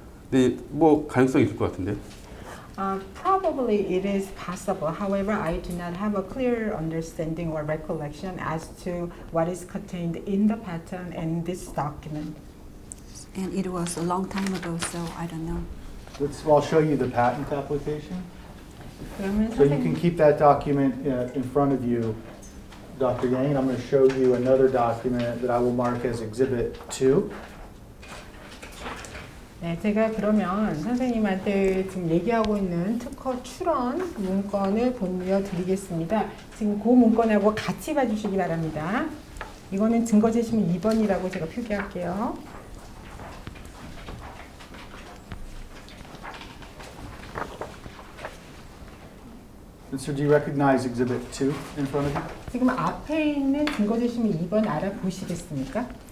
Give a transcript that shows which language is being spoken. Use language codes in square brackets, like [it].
[ko] 근데 뭐 가능성이 있을 것 같은데. [en] Probably it is possible. However, I do not have a clear understanding or recollection as to what is contained in the patent and this document. And it was a long time ago, so I don't know. I'll show you the patent application. [ko] 그러면 [en] So you can [ko] 선생님, [en] keep that document in front of you, Dr. Yang, and I'm going to show you another document that I will mark as Exhibit 2. [ko] 네, 제가 그러면 선생님한테 지금 얘기하고 있는 특허 출원 문건을 보여드리겠습니다. 지금 그 문건하고 같이 봐주시기 바랍니다. 이거는 증거 제시문 2번이라고 제가 표기할게요. [en] So do you recognize Exhibit 2 in front of you? [ko] 지금 앞에 있는 증거 제시문 2번 알아보시겠습니까?